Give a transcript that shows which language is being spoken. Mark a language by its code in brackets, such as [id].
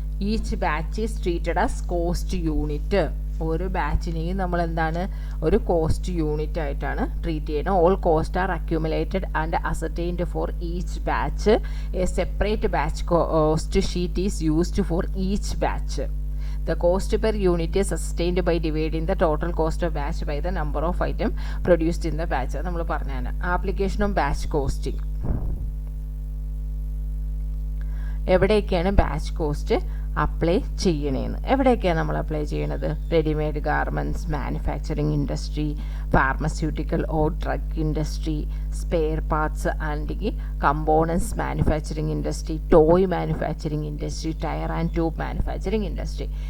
[en] Each batch is treated as cost unit. [ml] ഒരു ബാച്ചിനെയും നമ്മൾ എന്താണ് ഒരു കോസ്റ്റ് യൂണിറ്റ് ആയിട്ടാണ് ട്രീറ്റ് ചെയ്യുന്നത്. [en] All cost are accumulated and ascertained for each batch. A separate batch cost sheet is used for each batch. The cost per unit is sustained by dividing the total cost of batch by the number of item produced in the batch. [ml] നമ്മൾ പറഞ്ഞാണ് application of batch costing. എവിടെയൊക്കെയാണ് batch cost apply ചെയ്യണേന്ന്, എവിടെയൊക്കെയാണ് നമ്മൾ apply ചെയ്യണത്? [en] Readymade garments manufacturing industry, pharmaceutical or drug industry, spare parts and components manufacturing industry, toy manufacturing industry, tyre and tube manufacturing industry.